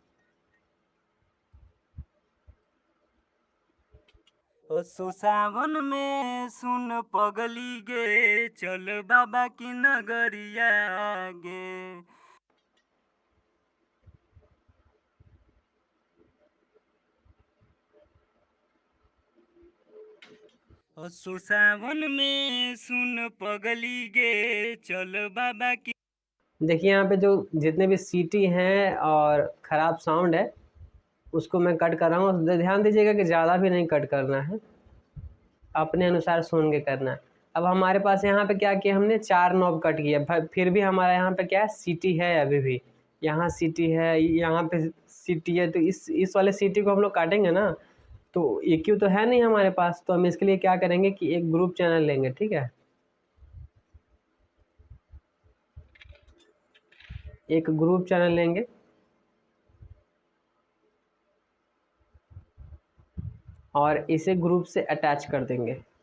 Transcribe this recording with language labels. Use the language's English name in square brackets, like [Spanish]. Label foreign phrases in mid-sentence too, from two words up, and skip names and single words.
[Angika] असो सावन में सुन पगली गे, चल बाबा की नगरिया गे। असो सावन में सुन पगली गे, चल बाबा की। [Hindi] देखिए यहाँ पे जो जितने भी सीटी हैं और ख़राब साउंड है, उसको मैं कट कर रहा हूँ। ध्यान दीजिएगा कि ज़्यादा भी नहीं कट करना है, अपने अनुसार सुन के करना है। अब हमारे पास यहाँ पे क्या किया हमने, 4 [English] knob cut [Hindi] किया, फिर भी हमारा यहाँ पे क्या है, सीटी है अभी भी, यहाँ सीटी है, यहाँ पे सीटी है, तो इस वाले सीटी को हम लोग काटेंगे ना, तो EQ तो है नहीं हमारे पास, तो हम इसके लिए क्या करेंगे कि एक [English] group channel [Hindi] लेंगे, ठीक है, एक [English] group channel [Hindi] लेंगे और इसे ग्रुप से अटैच कर देंगे।